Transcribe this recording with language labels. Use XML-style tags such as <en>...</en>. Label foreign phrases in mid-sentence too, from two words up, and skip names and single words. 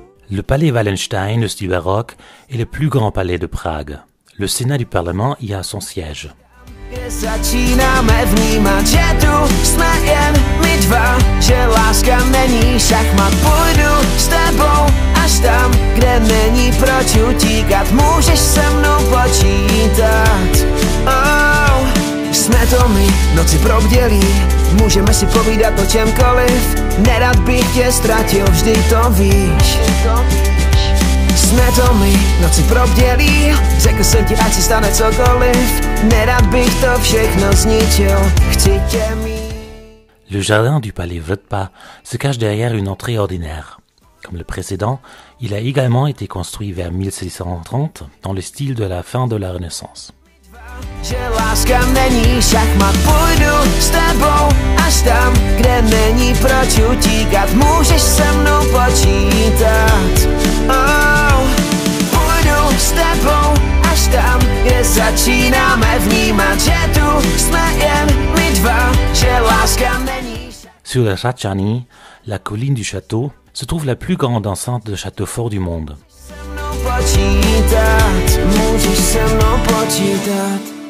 <fr>Le palais Wallenstein du baroque est le plus grand palais de Prague. Le Sénat du Parlement y a son siège.</fr> <cs>Začínáme vnímat, že tu jsme jen my dva, že láska není šachmat. Půjdu s tebou až tam, kde není proč utíkat. Můžeš se mnou počítat. Oh, jsme to my, noci probdělí, můžeme si povídat o čemkoliv. Nerad bych tě ztratil, vždy to víš. Jsme to my, noci probdělí, řekl jsem ti, ať se stane cokoliv. Nerad bych to všechno zničil, chci tě mít.</cs> <fr>Le jardin du palais Vltpa se cache derrière une entrée ordinaire. Comme le précédent, il a également été construit vers 1630 dans le style de la fin de la Renaissance.</fr> <cs>Že láska není šachmat, půjdu s tebou až tam, kde není proč utíkat. Můžeš se mnou počítat. Oh, půjdu s tebou až tam, kde začínáme vnímat, že tu jsme jen my dva, že láska není šachmat.</cs> <fr>Sur le Ratchani, la colline du château, se trouve la plus grande enceinte de château fort du monde.</fr> <cs>Můžeš se mnou počítat.</cs>